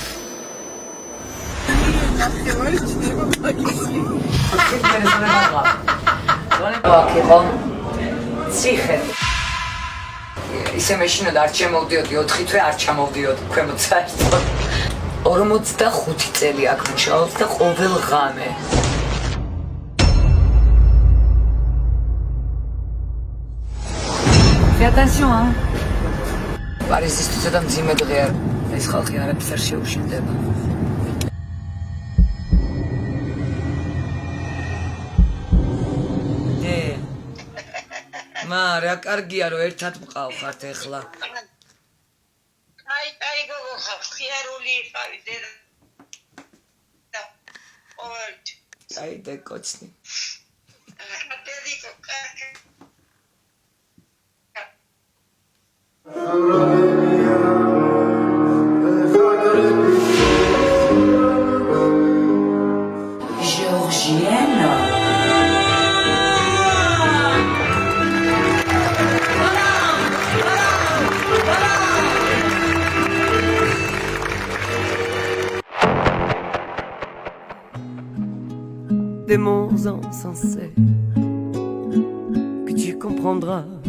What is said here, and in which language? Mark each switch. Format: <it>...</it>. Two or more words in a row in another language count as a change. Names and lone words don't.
<ka>ციხე. ისე მეშინოდა არ ჩემოვდიოდი 4 თვე არ ჩამოვდიოდი ქვემოთ საერთოდ. 45 წელი აქ მუშაობ და ყოველ ღამე.</ka> <fr>Fais attention, hein.</fr> <ka>პარიზისთვის და მძიმე დღეა. ეს ხალხი არაფერს არ შეუშინდება. რა კარგია რომ ერთად მყავხართ ეხლა. აი გოგო ხიარული იყავი დედა. აი დეკოცნი.</ka> <fr>Georgienne. Des mots insensés que tu comprendras.</fr>